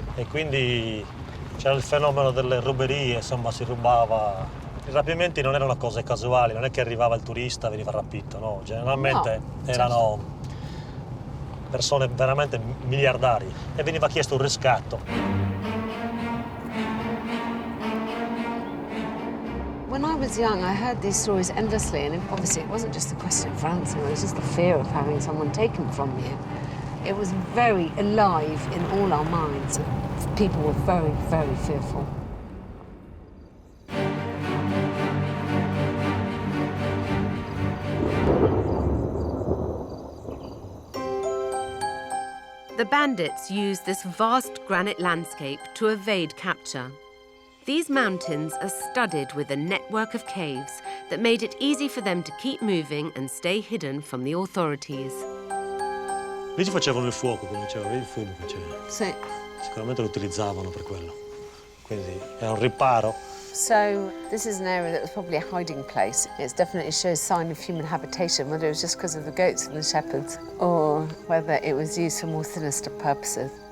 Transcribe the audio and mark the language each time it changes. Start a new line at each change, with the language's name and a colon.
Italian: e quindi c'era il fenomeno delle ruberie, insomma si rubava. I rapimenti non erano cose casuali, non è che arrivava il turista e veniva rapito, no, generalmente erano persone veramente miliardari e veniva chiesto un riscatto.
English: When I was young, I heard these stories endlessly, and obviously it wasn't just a question of ransom, it was just the fear of having someone taken from you. It was very alive in all our minds. People were very, very fearful. The bandits used this vast granite landscape to evade capture. These mountains are studded with a network of caves that made it easy for them to keep moving and stay hidden from the authorities.
Italian: Lì ci facevano il fuoco, come diceva, vedi il fumo che c'era. Sì. Sicuramente lo utilizzavano per quello. Quindi era un riparo
English: So this is an area that was probably a hiding place. It definitely shows sign of human habitation, whether it was just because of the goats and the shepherds, or whether it was used for more sinister purposes.